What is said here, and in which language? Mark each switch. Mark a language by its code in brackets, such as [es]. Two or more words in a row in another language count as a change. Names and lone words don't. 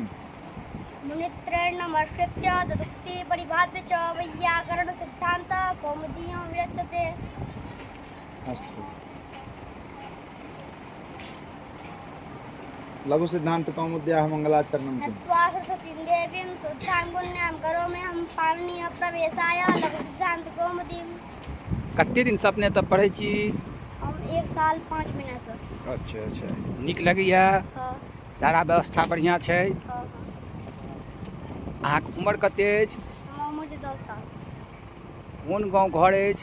[sa] मुनित्रयमर्ष्य तदुक्ति परिभाव्य च वैयाकरणसिद्धान्त कौमुदीयं विरच्यते। अस्तु। लघुसिद्धान्तकौमुद्याः मङ्गलाचरणं किम्? हत्वा सरस्वतीं देवीं शुद्धां पुण्यां करोम्यहं पाणिनीयप्रवेशाय लघुसिद्धान्तकौमुदीं। [mai] कते दिन से अपने तब पढ़ै छी? हम 1 साल 5 महीना से। अच्छा अच्छा। नीक लगैया? हाँ सारा व्यवस्था बढ़िया छै? हाँ। अहाँके उम्र कते अछि? हम उम्र 10 साल। कोन गाँव घर अछि?